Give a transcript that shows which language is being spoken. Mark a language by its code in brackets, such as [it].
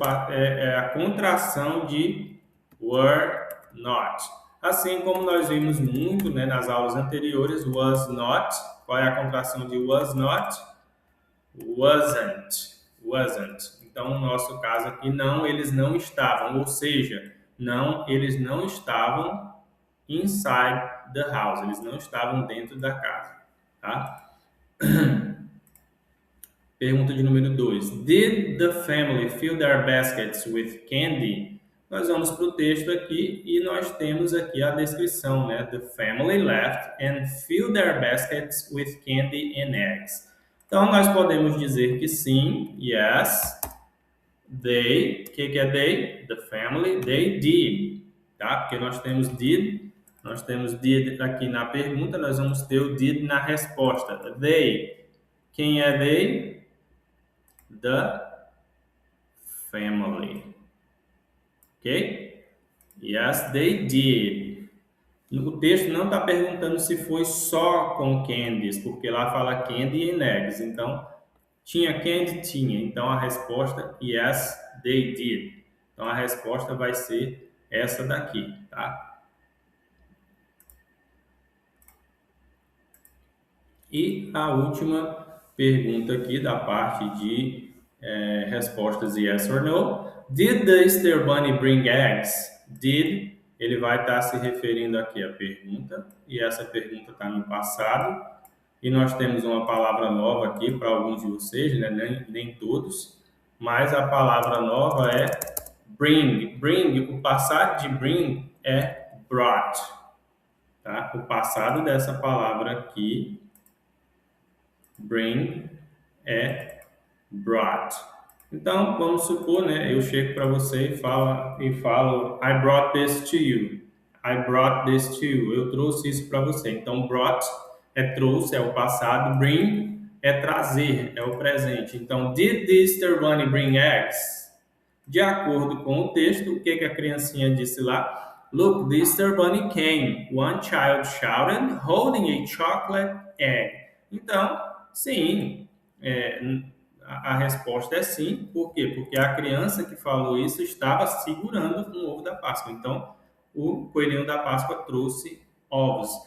[pt] É a contração de [en] were not. [pt] Assim como nós vimos muito, né, nas aulas anteriores, [en] was not. [pt] Qual é a contração de [en] was not? [pt] Wasn't. Então, no nosso caso aqui, não, eles não estavam. Ou seja, não, eles não estavam [en] inside the house. [pt] Eles não estavam dentro da casa. Tá? Pergunta de número 2. [en] Did the family fill their baskets with candy? [pt] Nós vamos para o texto aqui e nós temos aqui a descrição, né? [en] The family left and filled their baskets with candy and eggs. [pt] Então, nós podemos dizer que sim, yes, they, o que é they? [en] The family, they did, [pt] tá? Porque nós temos did aqui na pergunta, nós vamos ter o did na resposta. [en] They, quem é they? The family. Ok? Yes, they did. [pt] O texto não está perguntando se foi só com candies, porque lá fala [en] candy and eggs. [pt] Então, tinha candy? Tinha. Então, a resposta, [en] yes, they did. [pt] Então, a resposta vai ser essa daqui, tá? E a última pergunta aqui da parte de respostas [en] yes or no. Did the Easter Bunny bring eggs? [pt] Did, ele vai estar se referindo aqui à pergunta, e essa pergunta está no passado. E nós temos uma palavra nova aqui para alguns de vocês, né? Nem todos, mas a palavra nova é bring. Bring, o passado de bring é brought. tá? O passado dessa palavra aqui, bring, é brought. Então, vamos supor, né? Eu chego para você e falo, [en] I brought this to you. I brought this to you. [pt] Eu trouxe isso para você. Então, brought é trouxe, é o passado. Bring é trazer, é o presente. [en] Então, did the Easter Bunny bring eggs? [pt] De acordo com o texto, o que a criancinha disse lá? [en] Look, the Easter Bunny came. One child shouted, holding a chocolate egg. [pt] Então, sim, a resposta é sim. Por quê? Porque a criança que falou isso estava segurando um ovo da Páscoa. Então, o coelhinho da Páscoa trouxe ovos.